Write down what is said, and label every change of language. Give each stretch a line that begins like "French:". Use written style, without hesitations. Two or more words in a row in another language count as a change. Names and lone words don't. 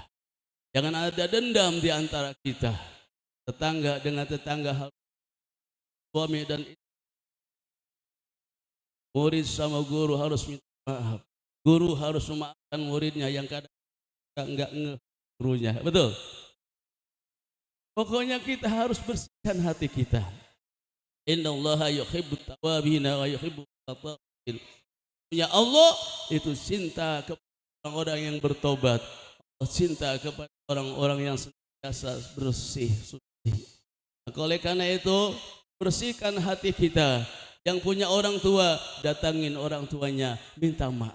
Indonesian: Jangan ada dendam di antara kita. Tetangga dengan tetangga, suami dan istri, murid sama guru harus minta maaf. Guru harus memaafkan muridnya yang kadang enggak gurunya. Betul. Pokoknya kita harus bersihkan hati kita.
Arabic: إن الله يحب التوابين ويحب المتطهرين.
Indonesian: Ya Allah itu cinta kepada orang-orang yang bertobat. Allah cinta kepada orang-orang yang senantiasa bersih suci. Maka oleh karena itu bersihkan hati kita. Yang punya orang tua, datangin orang tuanya, minta maaf.